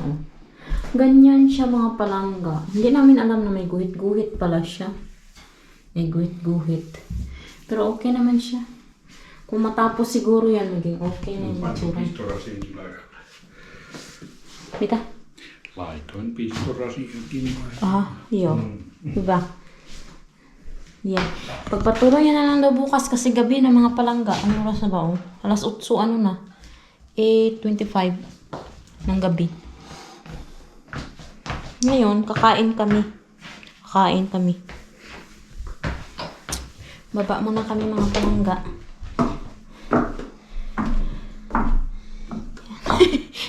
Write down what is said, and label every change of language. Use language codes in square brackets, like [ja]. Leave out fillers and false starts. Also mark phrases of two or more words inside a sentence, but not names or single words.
[tl] Oh. Ganyan siya mga palangga. Hindi namin alam na may guhit-guhit pala siya. May guhit-guhit. Pero okay naman siya. Kung matapos siguro yan, maging okay na yung matsura. [fi] Pistorasiin laikalle. Mitä? Laitoin pistorasiinkin. Joo. Hyvä. Yeah. [tl] Pagpatuloy na lang daw bukas kasi gabi na mga palangga. Ano oras na ba? Oh? Alas 8, ano na? 8:25 ng gabi. Ngayon, kakain kami. Baba muna kami mga palangga.